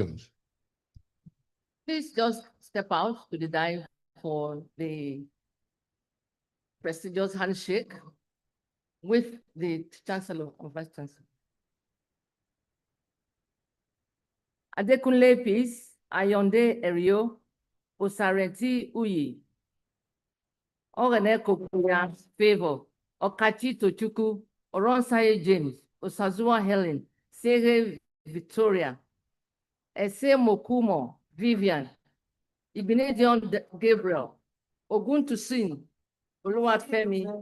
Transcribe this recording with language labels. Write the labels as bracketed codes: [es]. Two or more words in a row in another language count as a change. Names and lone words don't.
[en] Please just step out to the dais for the prestigious handshake with the Chancellor or Vice Chancellor. Adekunle Peace, Ayonde Erio, Osareti Uyi, Orene Kokuya Favor, Okachi Tochuku, Oronsaye James, Osazua Helen, Sere Victoria, Ese Mokumo Vivian, Igbinedion Gabriel, Oguntusin, Oluwafemi,